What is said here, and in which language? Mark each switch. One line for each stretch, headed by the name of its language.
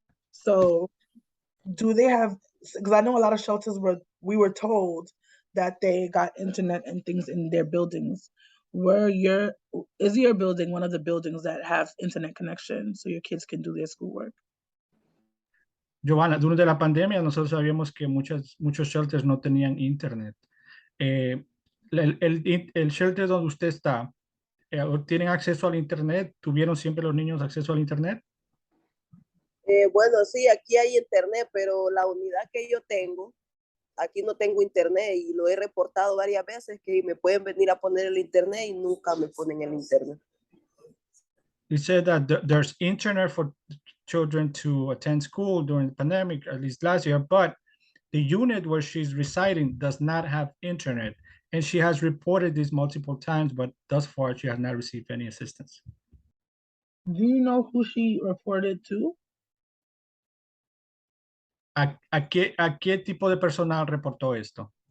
English: So do they have, because I know a lot of shelters we were told that they got internet and things in their buildings. Is your building one of the buildings that have internet connection so your kids can do their schoolwork?
Spanish: Giovana, durante la pandemia nosotros sabíamos que muchos shelters no tenían internet. El shelter donde usted está, ¿tienen acceso al internet? ¿Tuvieron siempre los niños acceso al internet? Bueno, sí, aquí hay internet, pero la unidad que yo tengo, aquí no tengo internet y lo he reportado varias veces que me pueden venir a poner el internet y nunca me ponen el internet.
English: You said that there's internet for children to attend school during the pandemic, at least last year, but the unit where she's residing does not have internet. And she has reported this multiple times, but thus far she has not received any assistance. Do you know who she reported to?
Spanish: ¿A qué tipo de personal reportó esto?